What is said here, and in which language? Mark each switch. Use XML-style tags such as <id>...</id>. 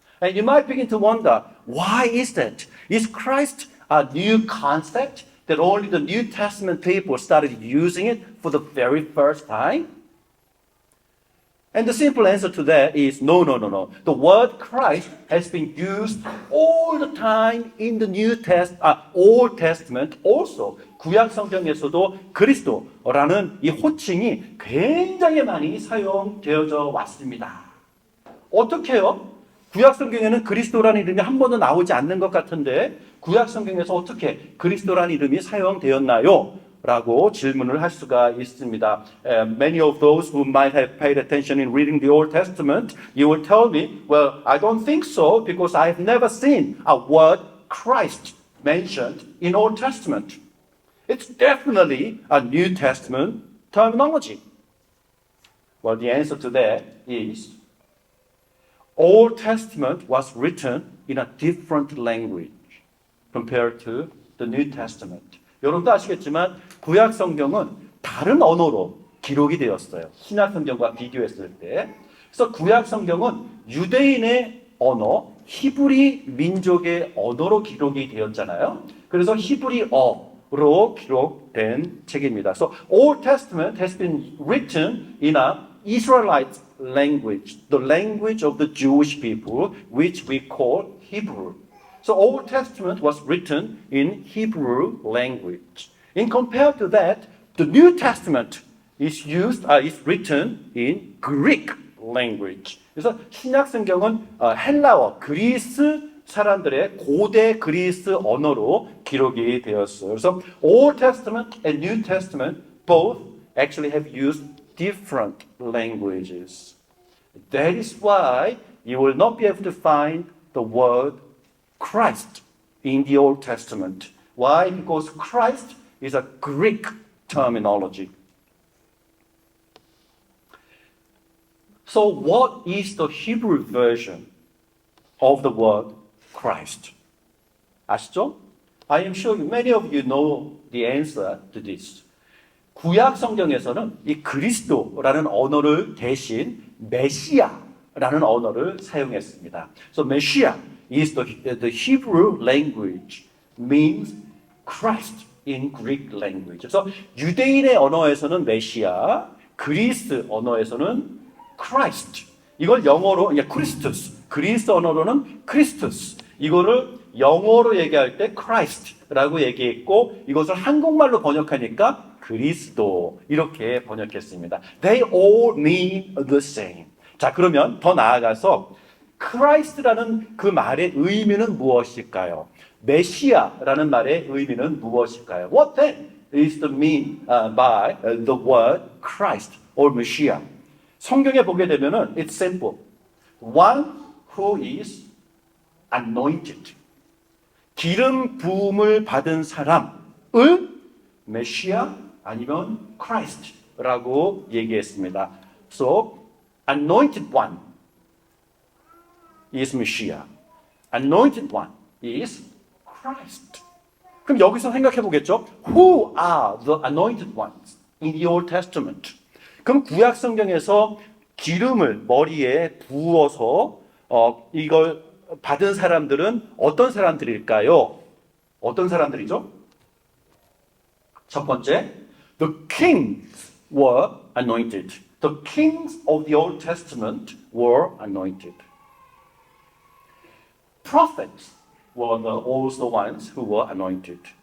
<en>And you might begin to wonder, why is that? Is Christ a new concept that only the New Testament people started using it for the very first time? And the simple answer to that is no. The word Christ has been used all the time in the Old Testament also.</en> <ko>구약 성경에서도 그리스도라는 이 호칭이 굉장히 많이 사용되어져 왔습니다. 어떻게요? 구약 성경에는 그리스도라는 이름이 한 번도 나오지 않는 것 같은데 구약 성경에서 어떻게 그리스도라는 이름이 사용되었나요? 라고 질문을 할 수가 있습니다.</ko> <en>Many of those who might have paid attention in reading the Old Testament, you will tell me, well, I don't think so because I've never seen a word Christ mentioned in Old Testament. It's definitely a New Testament terminology. Well, the answer to that is Old Testament was written in a different language compared to the New Testament.</en> <ko>여러분도 아시겠지만 구약 성경은 다른 언어로 기록이 되었어요. 신약 성경과 비교했을 때. 그래서 구약 성경은 유대인의 언어, 히브리 민족의 언어로 기록이 되었잖아요. 그래서 히브리어로 기록된 책입니다.</ko> <en>So Old Testament has been written in a Israelite language, the language of the Jewish people, which we call Hebrew. So Old Testament was written in Hebrew language. In compared to that, the New Testament is written in Greek language.</en> <ko>그래서 신약 성경은 헬라어, 그리스 사람들의 고대 그리스 언어로 기록이 되었어요. 그래서</ko> <en>Old Testament and New Testament both actually have used different languages. That is why you will not be able to find the word Christ in the Old Testament. Why? Because Christ is a Greek terminology. So what is the Hebrew version of the word Christ?</en> <ko>아시죠?</ko> <en>I am sure many of you know the answer to this.</en> <ko>구약 성경에서는 이 그리스도라는 언어를 대신 메시아라는 언어를 사용했습니다.</ko> <en>So Messiah is the Hebrew language, means Christ in Greek language.</en> <ko>그래서 유대인의 언어에서는 메시아, 그리스 언어에서는 Christ. 이걸 영어로 크리스투스, 그리스 언어로는 크리스투스. 이거를 영어로 얘기할 때 Christ라고 얘기했고 이것을 한국말로 번역하니까 그리스도 이렇게 번역했습니다.</ko> <en>They all mean the same.</en> <ko>자, 그러면 더 나아가서 Christ라는 그 말의 의미는 무엇일까요? 메시아라는 말의 의미는 무엇일까요?</ko> <en>What then is the mean by the word Christ or Messiah?</en> <ko>성경에 보게 되면은</ko> <en>it's simple. One who is anointed.</en> <ko>기름 부음을 받은 사람을 메시아 아니면 Christ라고 얘기했습니다.</ko> <en>So anointed one is Messiah. Anointed one is Christ.</en> <ko>그럼 여기서 생각해 보겠죠?</ko> <en>Who are the anointed ones in the Old Testament?</en> <ko>그럼 구약 성경에서 기름을 머리에 부어서 이걸 받은 사람들은 어떤 사람들일까요? 어떤 사람들이죠? 첫 번째,</ko> <en>the kings were anointed. The kings of the Old Testament were anointed. Prophets were also the ones who were anointed.</en>